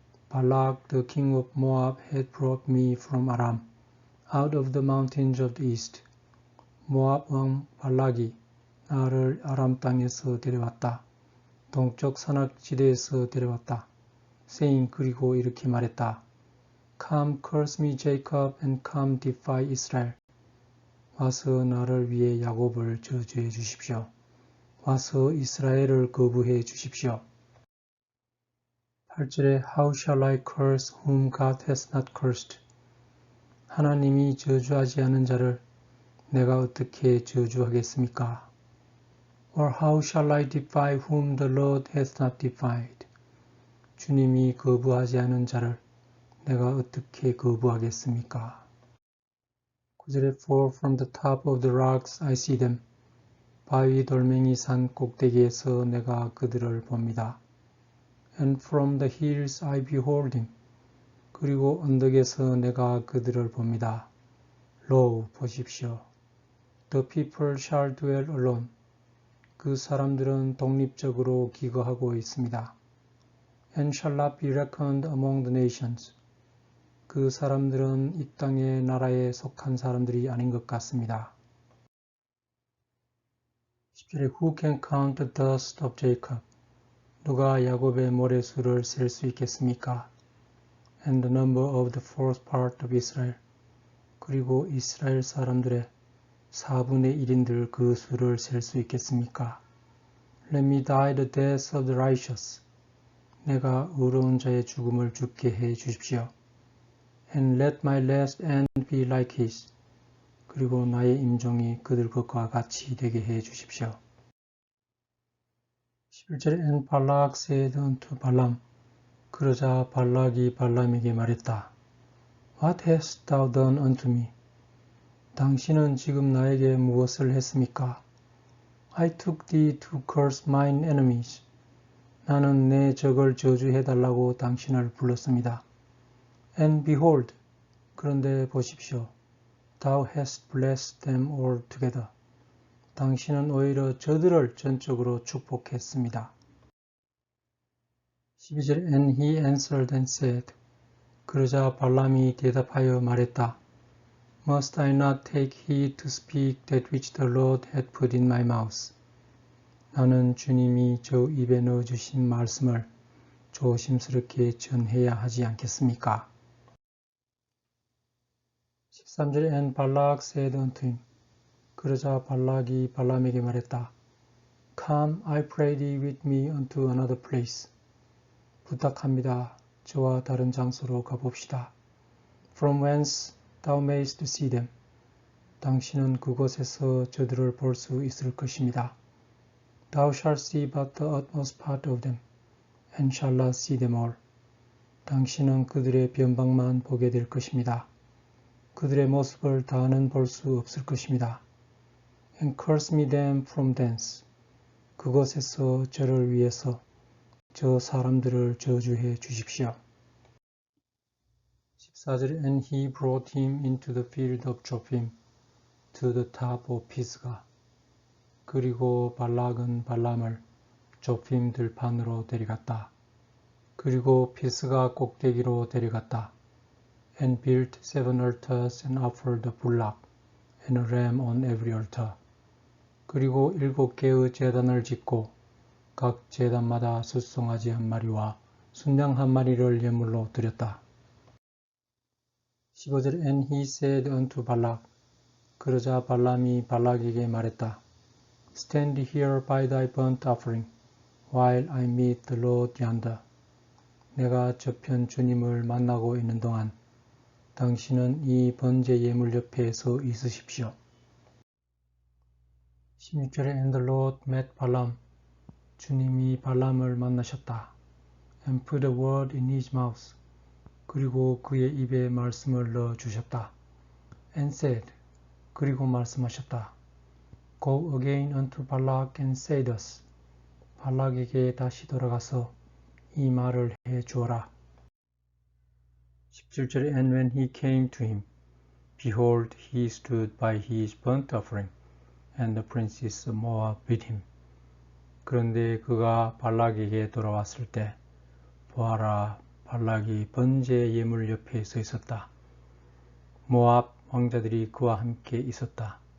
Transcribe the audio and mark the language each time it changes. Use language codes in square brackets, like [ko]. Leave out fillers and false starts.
[en] Balak the king of Moab had brought me from Aram, out of the mountains of the east. [ko] 모압 왕 발락이 나를 아람 땅에서 데려왔다. 동쪽 산악지대에서 데려왔다. [en] saying [ko] 그리고 이렇게 말했다. [en] Come curse me Jacob and come defy Israel. [ko] 와서 나를 위해 야곱을 저주해 주십시오. 와서 이스라엘을 거부해 주십시오. 8절에 [en] How shall I curse whom God has not cursed? [ko] 하나님이 저주하지 않은 자를 내가 어떻게 저주하겠습니까? [en] Or how shall I defy whom the Lord has not defied? [ko] 주님이 거부하지 않은 자를 내가 어떻게 거부하겠습니까? 9절에 [en] For from the top of the rocks I see them. [ko] 바위 돌멩이 산 꼭대기에서 내가 그들을 봅니다. [en] And from the hills I behold him. [ko] 그리고 언덕에서 내가 그들을 봅니다. [en] Lo, [ko] 보십시오. [en] The people shall dwell alone. [ko] 그 사람들은 독립적으로 기거하고 있습니다. [en] And shall not be reckoned among the nations. [ko] 그 사람들은 이 땅의 나라에 속한 사람들이 아닌 것 같습니다. 10절에 [en] Who can count the dust of Jacob? [ko] 누가 야곱의 모래수를 셀 수 있겠습니까? [en] And the number of the fourth part of Israel. [ko] 그리고 이스라엘 사람들의 4분의 1인들 그 수를 셀 수 있겠습니까? [en] Let me die the death of the righteous. [ko] 내가 의로운 자의 죽음을 죽게 해 주십시오. [en] And let my last end be like his. [ko] 그리고 나의 임종이 그들 것과 같이 되게 해 주십시오. 11절에 [en] And Balak said unto Balaam. [ko] 그러자 발락이 발람에게 말했다. [en] What hast thou done unto me? [ko] 당신은 지금 나에게 무엇을 했습니까? [en] I took thee to curse mine enemies. [ko] 나는 내 적을 저주해달라고 당신을 불렀습니다. [en] And behold, [ko] 그런데 보십시오. [en] Thou hast blessed them all together. [ko] 당신은 오히려 저들을 전적으로 축복했습니다. 12절 [en] And he answered and said. [ko] 그러자 발람이 대답하여 말했다. [en] Must I not take heed to speak that which the Lord had put in my mouth? [ko] 나는 주님이 저 입에 넣어주신 말씀을 조심스럽게 전해야 하지 않겠습니까? 13절 [en] And Balak said unto him. [ko] 그러자 발락이 발람에게 말했다. [en] Come, I pray thee with me unto another place. [ko] 부탁합니다. 저와 다른 장소로 가봅시다. [en] From whence thou mayest see them. [ko] 당신은 그곳에서 저들을 볼 수 있을 것입니다. [en] Thou shalt see but the utmost part of them, and shall not see them all. [ko] 당신은 그들의 변방만 보게 될 것입니다. 그들의 모습을 다는 볼 수 없을 것입니다. [en] And curse me them from thence. [ko] 그곳에서 저를 위해서 저 사람들을 저주해 주십시오. 14절 [en] And he brought him into the field of Jophim to the top of Pisgah. [ko] 그리고 발락은 발람을 조핌 들판으로 데려갔다. 그리고 피스가 꼭대기로 데려갔다. [en] And built 7 altars and offered a bullock and a ram on every altar. [ko] 그리고 7개의 제단을 짓고 각 제단마다 숫송아지 한 마리와 순양 한 마리를 예물로 드렸다. 15절 [en] And he said unto Balak. [ko] 그러자 발람이 발락에게 말했다. [en] Stand here by thy burnt offering, while I meet the Lord yonder. [ko] 내가 저편 주님을 만나고 있는 동안 당신은 이 번제 예물 옆에 서 있으십시오. 16절에 [en] And the Lord met Balaam. [ko] 주님이 발람을 만나셨다. [en] And put a word in his mouth. [ko] 그리고 그의 입에 말씀을 넣어 주셨다. [en] And said. [ko] 그리고 말씀하셨다. [en] Go again unto Balak and say thus. [ko] 발락에게 다시 돌아가서 이 말을 해 주어라. 17절에 [en] And when he came to him, behold, he stood by his burnt offering, and the princes of Moab with him. [ko] 그런데 그가 발락에게 돌아왔을 때 보아라, 발락이 번제 예물 옆에 서 있었다. 모압 왕자들이 그와 함께 있었다.